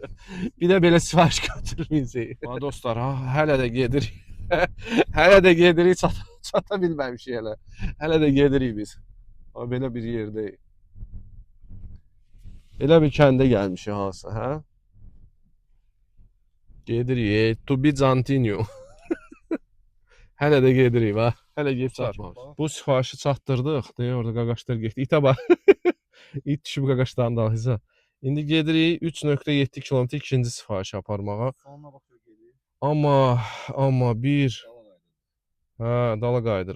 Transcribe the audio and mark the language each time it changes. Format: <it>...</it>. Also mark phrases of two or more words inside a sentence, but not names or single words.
<az>Bir də belə sifariş götürməyəcəyik. Bax dostlar, ha, hələ də gedirik. Hələ də gedirik, çata bilməmişik hələ. Hələ də gedirik biz. Bax belə bir yerdəyik. Elə bir kəndə gəlmişik hansı, hə? Gedirik,</az> <en>to be continue.</en> <az>Hələ də gedirik, bax. Hələ gedib çatmamışıq. Bu sifarişi çatdırdıq. Deyə orada qaqaşlar getdi. İtə bax. İt düşüb qaqaşların dalınca. İndi gedirik 3.7 km ikinci sifarişi aparmağa.</az> <tr>Sonuna baxıyor geliyor.</tr> <az>Amma bir dala qaydırıq.</az>